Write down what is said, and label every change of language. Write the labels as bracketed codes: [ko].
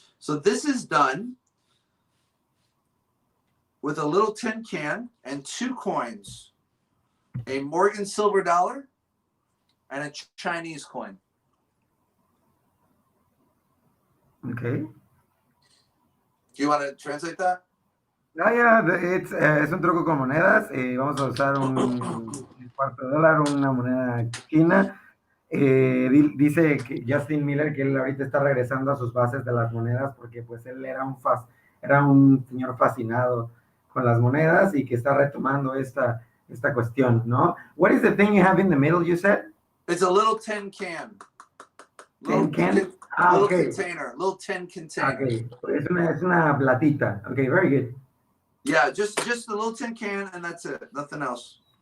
[en] So this is done with a little tin can and 2 coins, a Morgan silver dollar and a Chinese coin. Okay. Do you want to translate that? [es] Yeah, es un truco con monedas. Vamos a usar un cuarto de dólar, una moneda china. Dice que Justin Miller que él ahorita está regresando a sus bases de las monedas porque pues él era un señor fascinado con las monedas y que está retomando esta cuestión, ¿no? [en] What is the thing you have in the middle, you said? It's a little tin can. Tin can? Little Okay. container, little tin container. Okay, [es] es una platita. [en] Okay, very good. Yeah, just a little tin can and that's it. Nothing else.